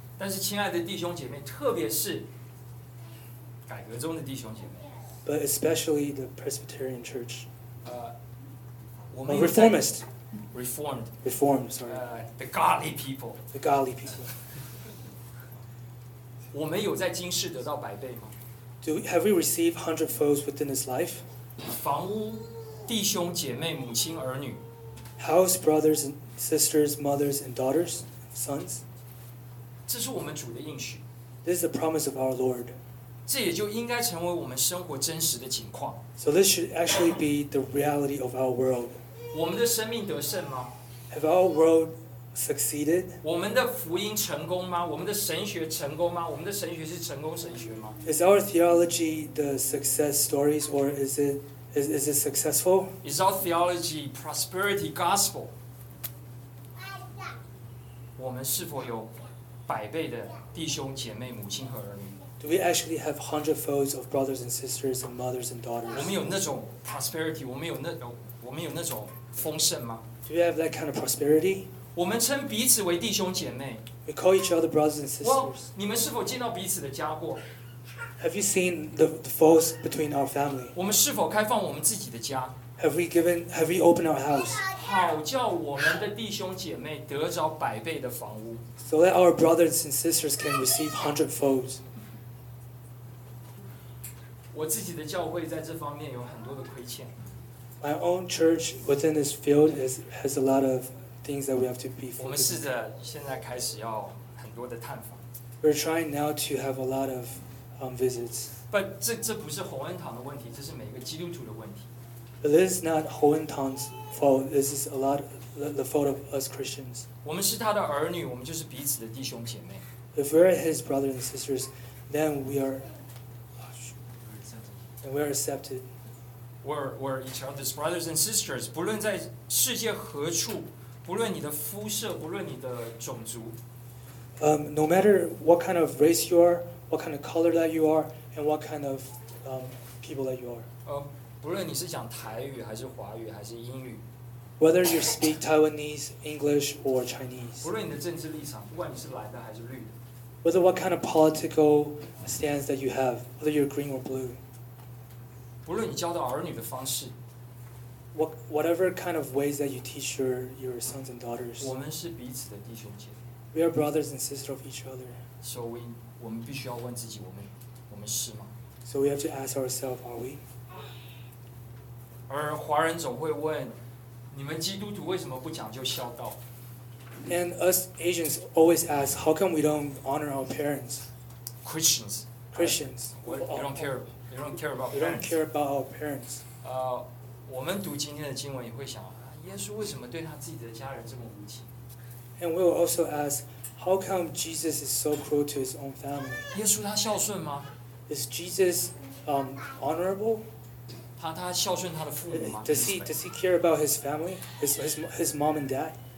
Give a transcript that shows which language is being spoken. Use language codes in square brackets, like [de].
[zh] 但是，亲爱的弟兄姐妹，特别是改革中的弟兄姐妹 [en] ，But especially the Presbyterian Church. We are reformist. Reformed. Reformed. Sorry. The godly people. The godly people. [zh] 我们有在今世得到百倍吗？ [en] Have we received hundredfold within this life? [zh] 房屋、弟兄、姐妹、母亲、儿女。 [en] House, brothers and sisters, mothers and daughters, sons. [zh] 这是我们主的应许。 [en] This is the promise of our Lord. [zh] 这也就应该成为我们生活真实的情况。 [en] So this should actually be the reality of our world. [zh] 我们的生命得胜吗？ [en] Have our world succeeded? [zh] 我们的福音成功吗？我们的神学成功吗？我们的神学是成功神学吗？ [en] Is our theology the success stories, or is it successful? Is our theology prosperity gospel? [zh] 我们是否有百倍的弟兄姐妹、母亲和儿女？ [en] Do we actually have hundredfold of brothers and sisters and mothers and daughters? [zh] 我们有那种 prosperity, 我们有那种丰盛吗？ [en] Do we have that kind of prosperity? [zh] 我们称彼此为弟兄姐妹。 [en] We call each other brothers and sisters. [zh] 你们是否见到彼此的家过 [en] ？Have you seen the faults between our family? [zh] 我们是否开放我们自己的家 [en] ？Have we opened our house? [zh] 好叫我们的弟兄姐妹得着百倍的房屋。 [en] So that our brothers and sisters can receive hundredfold. [zh] 我自己的教会在这方面有很多的亏欠。 [en] My own church within this field has a lot of. Things that we have to be for. [zh] 我们试着现在开始要很多的探访。 [en] We're trying now to have a lot of visits. But [zh] 这不是洪恩堂的问题，这是每个基督徒的问题。 [en] But this is not Hohen Tong's fault. This is a lot of the fault of us Christians. 我们是他的儿女，我们就是彼此的弟兄姐妹。 If we're his brothers and sisters, then we are. And we are accepted. We're each other's brothers and sisters. [zh] 不论在世界何处。不论你的肤色，不论你的种族。 [en] No matter what kind of race you are, what kind of color that you are, and what kind of people that you are. [zh] 不论你是讲台语还是华语还是英语。 [en] Whether you speak Taiwanese, English, or Chinese. [zh] 不论你的政治立场，不管你是蓝的还是绿的。 [en] Whether what kind of political stance that you have, whether you're green or blue. [zh] 不论你教导儿女的方式。 [en] Whatever kind of ways that you teach your sons and daughters, [zh] 我们是彼此的弟兄姐妹。 [en] We are brothers and sisters of each other. So we [zh] 必须要问自己，我们是吗 [en] ？So we have to ask ourselves, are we? [zh] 而华人总会问，你们基督徒为什么不讲究孝道？ [en] And us Asians always ask, how come we don't honor our parents? Christians. We don't care about our parents. [zh] 我们读今天的经文也会想，耶稣为什么对他自己的家人这么无情？ [en] And we will also ask, how come Jesus is so cruel to his own family? [zh] 耶稣他孝顺吗？ [en] Is Jesus, honorable? [zh] 他孝顺他的父母吗？ [en] Does he care about his family, his mom and dad?